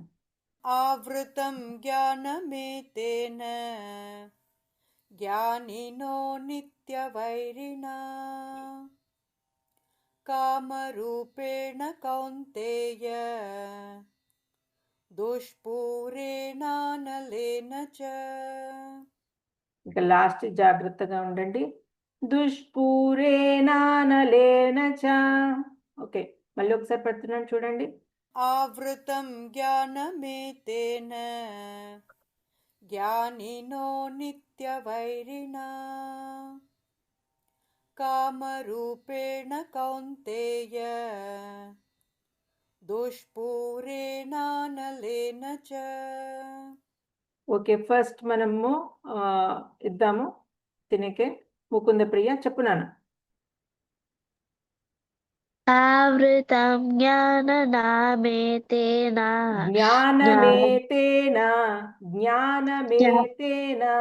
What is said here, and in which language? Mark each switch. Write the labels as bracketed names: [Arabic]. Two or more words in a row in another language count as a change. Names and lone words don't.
[Sanskrit] ఆవృతం జ్ఞానమేతేన జ్ఞానినో నిత్యవైరిణా కామరూపేణ కౌంతేయ దుష్పూరేణానువర్తతే. च [Telugu] ఇక లాస్ట్ జాగ్రత్తగా ఉండండి. [Sanskrit] దుష్పూరేణ నలేన చ. [Telugu] ఓకే, మళ్ళీ ఒకసారి పెడుతున్నాను చూడండి. [Sanskrit] आवृतं ज्ञानमेतेन ज्ञानिनो नित्यवैरिणा कामरूपेण कौन्तेय दुष्पूरेणानलेन च [Telugu] ఓకే, ఫస్ట్ మనము ఇద్దాము తినకే. ముకుంద ప్రియ చెప్పు నాన్న. [Sanskrit] ఆవృతం జ్ఞాననామేతేన జ్ఞానమేతేన జ్ఞానమేతేన